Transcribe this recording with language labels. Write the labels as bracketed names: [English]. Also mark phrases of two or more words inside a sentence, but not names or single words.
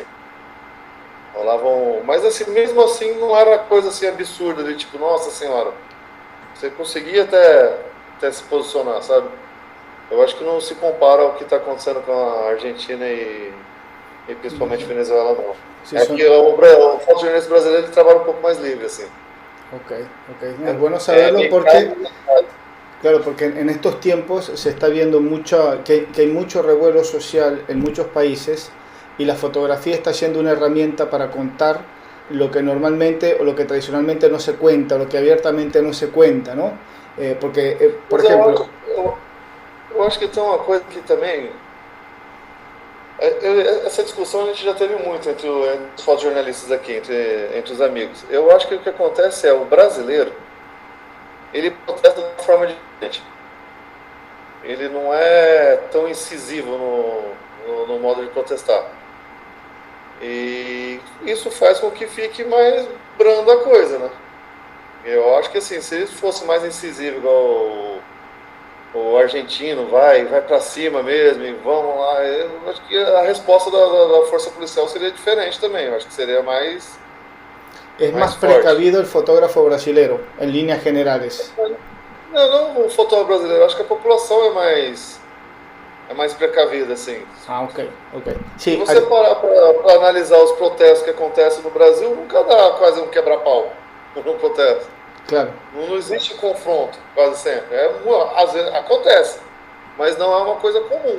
[Portuguese] Rolavam, mas assim, mesmo assim não era coisa assim absurda, de tipo, nossa senhora, você conseguia até se posicionar, sabe? Eu acho que não se compara ao que está acontecendo com a Argentina e principalmente Venezuela, não. Que o fotojornalista brasileiro ele trabalha um pouco mais livre, assim. Ok. [Spanish] Es bueno saberlo porque, claro, porque en estos tiempos se está viendo que hay mucho revuelo social en muchos países y la fotografía está siendo una herramienta para contar lo que normalmente o lo que tradicionalmente no se cuenta, lo que abiertamente no se cuenta, ¿no? Porque, por ejemplo... [Portuguese] Eu acho que tem uma coisa que também... Essa discussão a gente já teve muito entre os fotojornalistas aqui, entre os amigos. Eu acho que o que acontece o brasileiro, ele protesta de forma diferente. Ele não é tão incisivo no modo de protestar. E isso faz com que fique mais brando a coisa, né? Eu acho que assim, se ele fosse mais incisivo, igual o argentino, vai pra cima mesmo e vamos lá, eu acho que a resposta da força policial seria diferente também. Eu acho que seria mais [Spanish] Es [Portuguese] mais [Spanish] más [Portuguese] forte. [Spanish] precavido el fotógrafo brasilero, en líneas generales. [Portuguese] Não o fotógrafo brasileiro, acho que a população é mais precavida, assim. Ah, ok, ok. Se [Spanish] Sí, [Portuguese] você parar para analisar os protestos que acontecem no Brasil, nunca dá quase um quebra-pau num protesto. [Spanish] claro, [Portuguese] Não existe confronto, quase sempre. Às vezes acontece, mas não é uma coisa comum.